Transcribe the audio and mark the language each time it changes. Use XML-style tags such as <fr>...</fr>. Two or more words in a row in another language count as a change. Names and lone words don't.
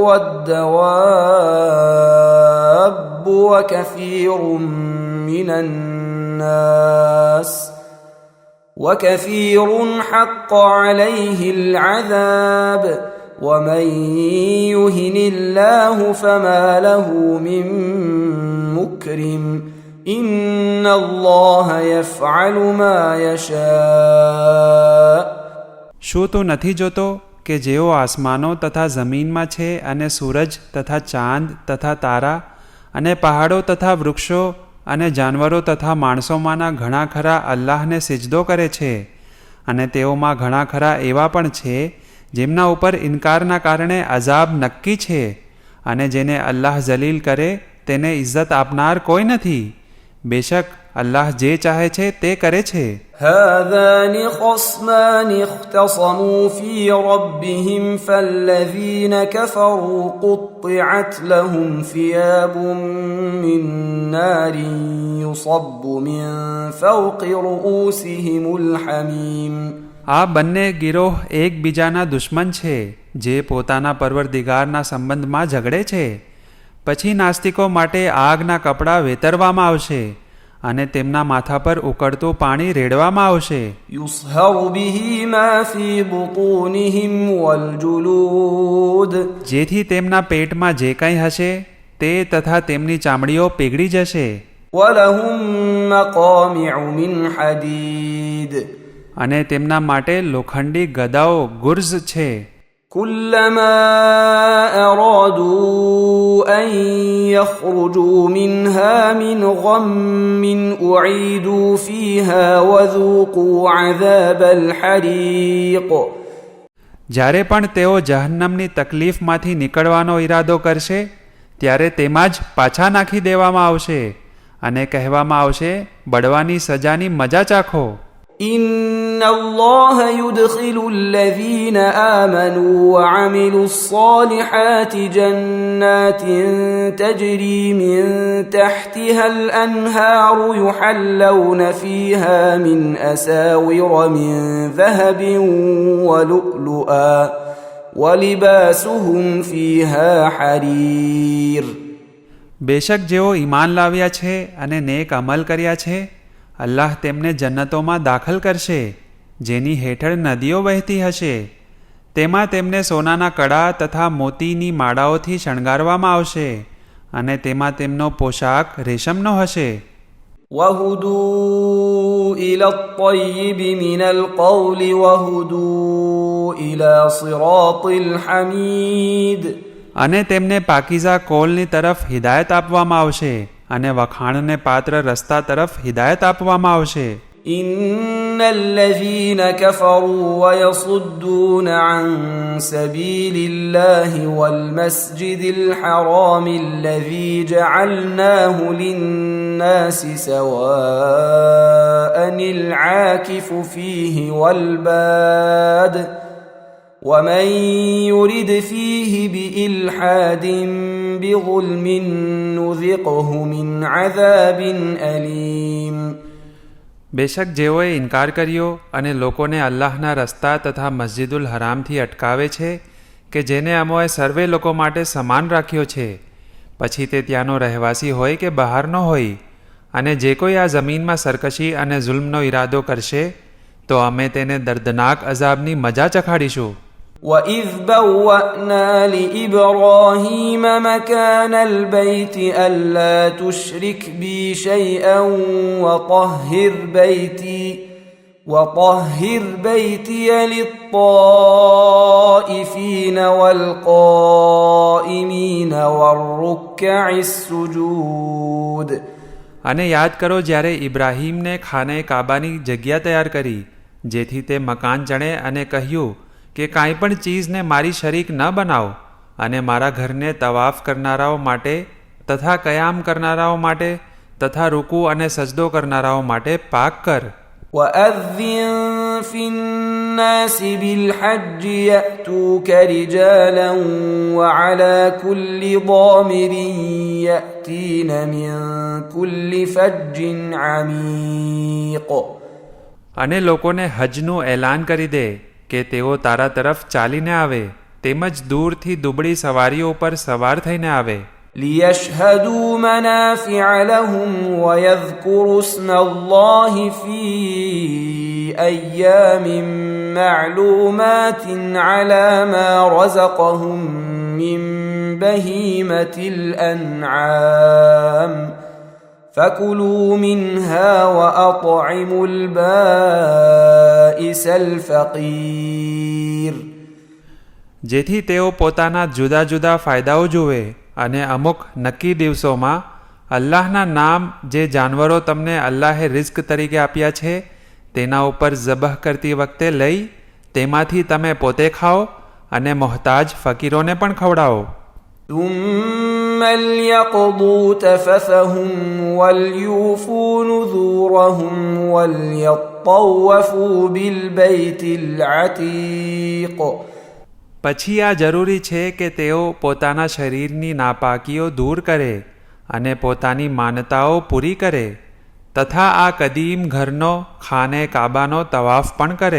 <ar>والدواب وكثير حق عليه العذاب ومن يهن الله فما له من مكرم إن الله يفعل ما يشاء.</ar> <gu>શું તું નથી જોતો કે જેઓ આસમાનો તથા જમીનમાં છે અને સૂરજ તથા ચાંદ તથા તારા અને પહાડો તથા વૃક્ષો અને જાનવરો તથા માણસોમાંના ઘણા ખરા અલ્લાહને સિજદો કરે છે, અને તેઓમાં ઘણા ખરા એવા પણ છે જેમના ઉપર ઇનકારના કારણે અઝાબ નક્કી છે, અને જેને અલ્લાહ જલીલ કરે તેને ઇજ્જત આપનાર કોઈ નથી. બેશક અલ્લાહ જે ચાહે છે તે કરે છે.</gu> <ar>هذان خصمان اختصموا في ربهم فالذين كفروا قطعت لهم ثياب من نار يصب من فوق رؤوسهم الحميم.</ar> <gu>આ બંને ગિરોહ એકબીજાના દુશ્મન છે જે પોતાના પરવરદિગારના સંબંધમાં ઝઘડે છે. પછી નાસ્તિકો માટે આગના કપડાં વેતરવામાં આવશે અને તેમના માથા પર ઉકળતું પાણી રેડવામાં આવશે.</gu> <ar>يصهر به ما في بطونهم والجلود.</ar> <gu>જેથી તેમના પેટમાં જે કંઈ હશે તે તથા તેમની ચામડીઓ પીગળી જશે.</gu> <ar>ولهم مقامع من حديد.</ar> <gu>અને તેમના માટે લોખંડી ગદાઓ ગુર્ઝ છે.</gu> <ar>كلما أرادوا أن يخرجوا منها من غم أعيدوا فيها وذوقوا عذاب الحريق.</ar> <gu>જ્યારે પણ તેઓ જહન્નમની તકલીફમાંથી નીકળવાનો ઈરાદો કરશે ત્યારે તેમાં જ પાછા નાખી દેવામાં આવશે અને કહેવામાં આવશે, બળવાની સજાની મજા ચાખો.</gu> <ar>إن الله يدخل الذين آمنوا وعملوا الصالحات جنات تجري من تحتها الأنهار يحلون فيها من أساور من ذهب ولؤلؤا ولباسهم فيها حرير.</ar> <gu>બેશક જેઓ ઈમાન લાવ્યા છે અને નેક અમલ કર્યા છે, અલ્લાહ તેમને જન્નતોમાં દાખલ કરશે જેની હેઠળ નદીઓ વહેતી હશે. તેમાં તેમને સોનાના કડા તથા મોતીની માળાઓથી શણગારવામાં આવશે અને તેમાં તેમનો પોશાક રેશમનો હશે.</gu> <ar>وهدوا إلى الطيب من القول وهدوا إلى صراط الحميد.</ar> <gu>અને તેમને પાકીઝા કોલની તરફ હિદાયત આપવામાં આવશે અને વખાણને પાત્ર રસ્તા તરફ હિદાયત આપવામાં આવશે.</gu> <ar>إن الذين كفروا ويصدون عن سبيل الله والمسجد الحرام الذي جعلناه للناس سواء العاكف فيه والباد ومن يرد فيه بإلحاد بظلم نذقه من عذاب أليم.</ar> <gu>બેશક જેઓએ ઇનકાર કર્યો અને લોકોને અલ્લાહના રસ્તા તથા મસ્જિદુલ હરામથી અટકાવે છે કે જેને અમોએ સર્વે લોકો માટે સમાન રાખ્યો છે, પછી તે ત્યાંનો રહેવાસી હોય કે બહારનો હોય, અને જે કોઈ આ જમીનમાં સરકશી અને જુલ્મનો ઈરાદો કરશે તો અમે તેને દર્દનાક અઝાબની મજા ચખાડીશું.</gu> <ar>وَإِذْ بَوَّأْنَا لِإِبْرَاهِيمَ مَكَانَ الْبَيْتِ أَلَّا تُشْرِكْ بِي شَيْئًا وَطَهِّرْ بَيْتِيَ لِلطَّائِفِينَ وَالْقَائِمِينَ وَالرُّكَّعِ السُّجُودِ.</ar> <gu>અને યાદ કરો જ્યારે ઇબ્રાહીમને ખાને કાબાની જગ્યા તૈયાર કરી જેથી તે મકાન ચણે અને કહ્યું કે કાંઈ પણ ચીજને મારી શરીક ન બનાવો અને મારા ઘરને તવાફ કરનારાઓ માટે તથા કયામ કરનારાઓ માટે તથા રૂકુ અને સજદો કરનારાઓ માટે પાક કર.</gu> <ar>وأذن في الناس بالحج يأتوك رجالا وعلى كل ضامر يأتين من كل فج عميق.</ar> <gu>અને લોકોને હજનું એલાન કરી દે કે તેઓ તારા તરફ ચાલીને આવે તેમજ દૂરથી દુબળી સવારીઓ પર સવાર થઈને આવે.</gu> <ar>ليشهدوا منافع لهم ويذكروا اسم الله في أيام معلومات على ما رزقهم من بهيمة الأنعام فكلوا منها وأطعموا البائس الفقير.</ar> <gu>જેથી તેઓ પોતાના જુદા જુદા ફાયદાઓ જુએ અને અમુક નક્કી દિવસોમાં અલ્લાહના નામ જે જાનવરો તમને અલ્લાહે રિઝ્ક તરીકે આપ્યા છે તેના ઉપર ઝબહ કરતી વખતે લઈ તેમાંથી તમે પોતે ખાઓ અને મોહતાજ ફકીરોને પણ ખવડાવો.</gu> <ar>ثم ليقضوا تفثهم وليوفوا نذورهم وليطوفوا بالبيت العتيق.</ar> <gu>પછી આ જરૂરી છે કે તેઓ પોતાના શરીરની નાપાકીઓ દૂર કરે અને પોતાની માનતાઓ પૂરી કરે તથા આ કદીમ ઘરનો ખાને કાબાનો તવાફ પણ કરે.</gu>